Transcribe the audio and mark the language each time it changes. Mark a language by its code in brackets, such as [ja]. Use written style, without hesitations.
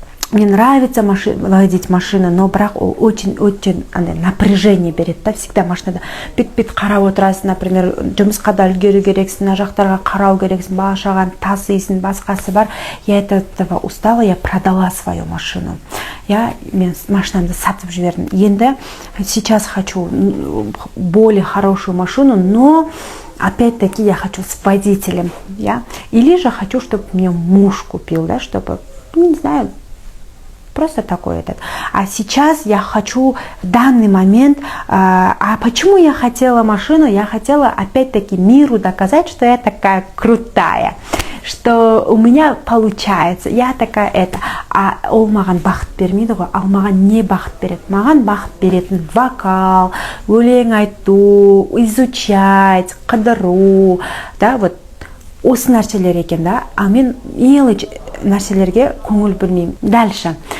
[ru] Мне нравится водить машину, но [kk] бірақ ол [ru] очень напряжение [kk] береді, да, всегда машинада бет-бет қарап отырасың, например, жұмысқа да үлгеру керексің, мына жақтарға қарау керексің, бала-шағаны тасисың, басқасы бар. [ru] Я от этого устала, я продала свою машину. [kk] Мен машинамды сатып жібердім. [ru] Енді сейчас хочу более хорошую машину, но опять-таки я хочу с водителем, Или же хочу, чтобы мне муж купил, да, чтобы, не знаю, Просто такой этот. А сейчас я хочу в данный момент, а почему я хотела машину? Я хотела опять-таки миру доказать, что я такая крутая, что у меня получается, я такая это. [kk] А ол маған бақыт бермейді ғой, ал маған не бақыт береді? Маған бақыт беретін вокал, өлең айту, изучать, қыдыру, да, вот осы нәрселер екен, да. А мен мелочь нәрселерге көңіл бөлмеймін. Дальше.